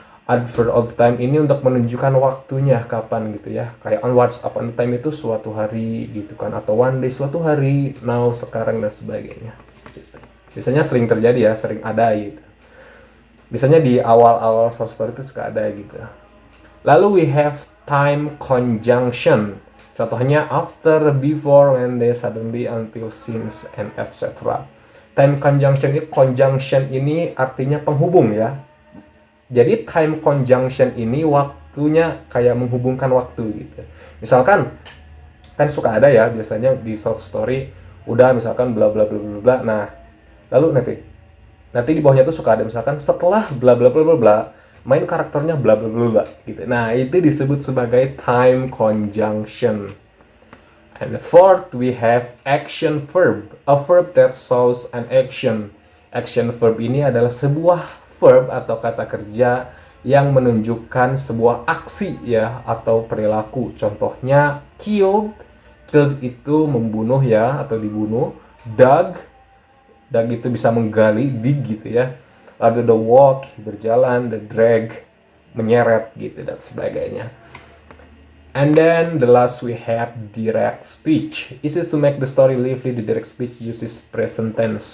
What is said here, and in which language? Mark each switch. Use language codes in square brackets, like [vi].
[id] Adverb of time ini untuk menunjukkan waktunya kapan gitu ya. Kayak [en] once upon a time [id] itu suatu hari gitu kan. Atau [en] one day [id] suatu hari, now, sekarang, dan sebagainya. Biasanya sering terjadi ya, sering ada gitu. Biasanya di awal-awal short story itu suka ada gitu. Lalu [en] we have time conjunction. [id] Contohnya [en] after, before, when, they, suddenly, until, since, and etc. [id] Time conjunction ini artinya penghubung ya. Jadi time conjunction ini waktunya kayak menghubungkan waktu gitu. Misalkan kan suka ada ya biasanya di short story udah misalkan bla bla bla bla bla. Nah, lalu nanti di bawahnya tuh suka ada misalkan setelah bla bla bla bla bla main karakternya bla bla bla bla gitu. Nah, itu disebut sebagai time conjunction. [en] And the fourth we have action verb, a verb that shows an action. [id] Action verb ini adalah sebuah verb atau kata kerja yang menunjukkan sebuah aksi ya atau perilaku. Contohnya killed, killed itu membunuh ya atau dibunuh. Dug, dug itu bisa menggali, dig gitu ya. Ada the walk, berjalan, the drag, menyeret gitu dan sebagainya. [en] And then the last we have direct speech. This is to make the story lively. The direct speech uses present tense.